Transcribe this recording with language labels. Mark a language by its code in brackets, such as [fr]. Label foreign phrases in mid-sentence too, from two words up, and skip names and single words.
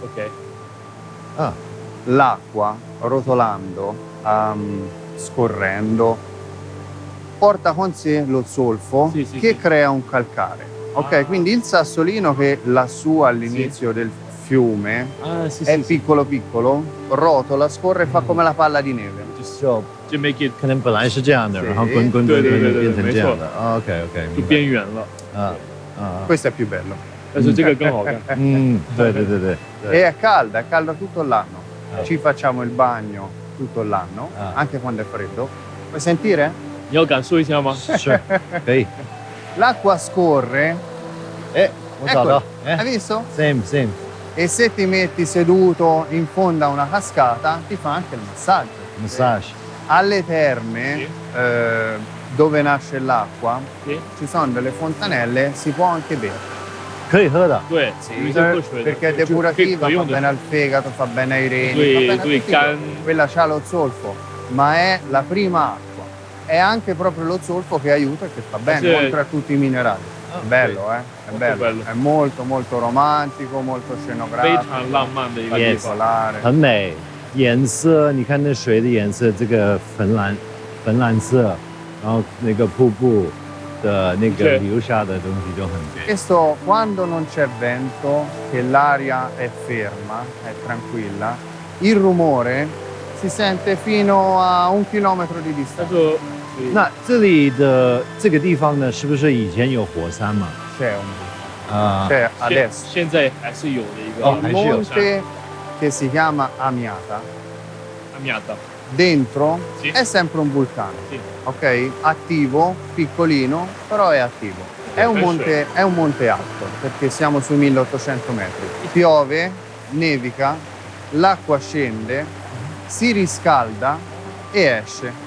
[it] L'acqua, rotolando, scorrendo, porta con sé lo zolfo che crea un calcare. Quindi il sassolino che lassù all'inizio del fiume è piccolo piccolo, rotola, scorre e fa come la palla di neve. [zh] 就 [en] make it [zh] 可能本来是这样的，然后滚滚滚滚变成这样的。OK，就边缘了。 [it] Questo è più bello. [zh] 但是这个更好看。对。 [it] E è calda tutto l'anno. ci facciamo il bagno tutto l'anno, anche quando è freddo. Vuoi sentire? [zh] 你要感受一下吗？是，可以。 [it] L'acqua scorre. Ho dato. Hai visto? Same. E se ti metti seduto in fondo a una cascata, ti fa anche il massaggio. Massage. Alle terme, dove nasce l'acqua, ci sono delle fontanelle, si può anche bere. [zh] 可以喝的。对，有一些喝水的 [it] Perché è depurativa, fa bene al fegato, fa bene ai reni, fa bene a tutti. Quella c'ha lo zolfo, ma è la prima acqua. È anche proprio lo zolfo che aiuta e che fa bene, oltre a tutti i minerali. È bello, È bello. È molto molto romantico, molto scenografico. [zh] 非常浪漫的一个地方， [it] particolare. [zh] 很美，颜色你看那水的颜色，这个粉蓝色，然后那个瀑布的那个流下的东西就很美。 [it] Questo quando non c'è vento, che l'aria è ferma, è tranquilla, il rumore si sente fino a 1 chilometro di distanza. [zh] 那这里的这个地方呢，是不是以前有火山嘛？ [it] C'è c'è adesso. [zh] 现在还是有的一个 [it] Il monte che si chiama Amiata. Amiata. Dentro è sempre un vulcano, ok? Attivo, piccolino, però è attivo. È un monte alto, perché siamo sui 1800 metri. Piove, nevica, l'acqua scende, si riscalda e esce.